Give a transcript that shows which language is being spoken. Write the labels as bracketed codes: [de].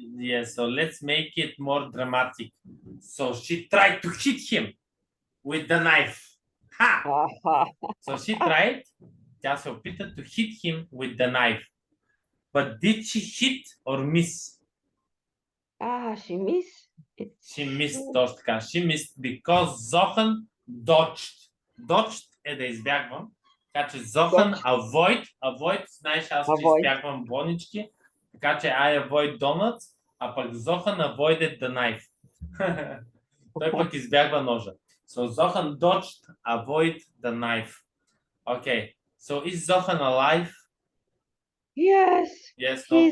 [en] Yes, so let's make it more dramatic. So she tried to hit him with the knife. Ha! So she tried, [bg] тя се опита [en] to hit him with the knife. But did she hit or miss? She missed. She missed, [bg] точно така. [en] She missed because Zohan dodged. [bg] Dodged е да избягвам. Така че Zohan [en] avoid, [bg] знаеш, аз че избягвам бонички. Така че [en] I avoid donuts, [bg] а пък [en] Zohan avoided the knife. [bg] Той пък избягва ножа. [en] So Zohan dodged, avoid the knife. Okay, so is Zohan alive? Yes. Yes, no He's